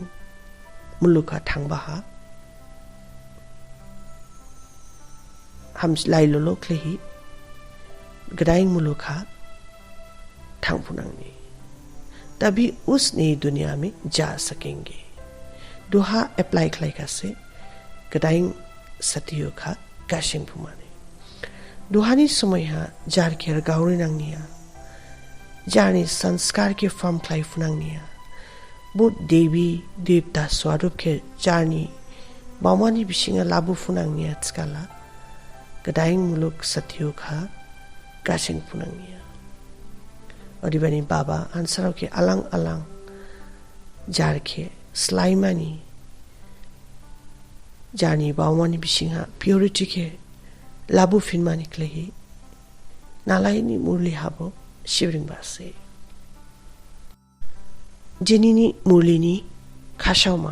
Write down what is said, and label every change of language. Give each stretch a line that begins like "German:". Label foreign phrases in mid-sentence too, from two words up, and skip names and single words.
Bodo: मुलुका थांगबा हा हम लाइलोलो क्लेही गदाइंग मुलुखा थांगपुनांगनी
Hindi: तभी उस नई दुनिया में जा सकेंगे
Bodo: दुहा अप्लाई खलाइका से गदाइंग सतियो खा गाशिंग फुमाने दुहानी समय हा जार केर गाउरी नांगनिया जानी संस्कार के फॉर्म खलाई फुनांगनिया बुद्ध देवी देवता स्वरूप के जानी बामानी बिशिंगा लाबु फुनांगनिया तस्काला गदाइंग मुलुक सतियो खा गाशिंग फुनांगनिया ओदिबानी बाबा आंसराव के अलंग अलंग जार के स्लाइमानी जानी बावमानी बिशिंगा प्योरिटी के लाबु फिनमानी क्लेही नालाइनी मुरली हाबो शिवरिंग बासे जिनिनी मुरलीनी खाशाउमा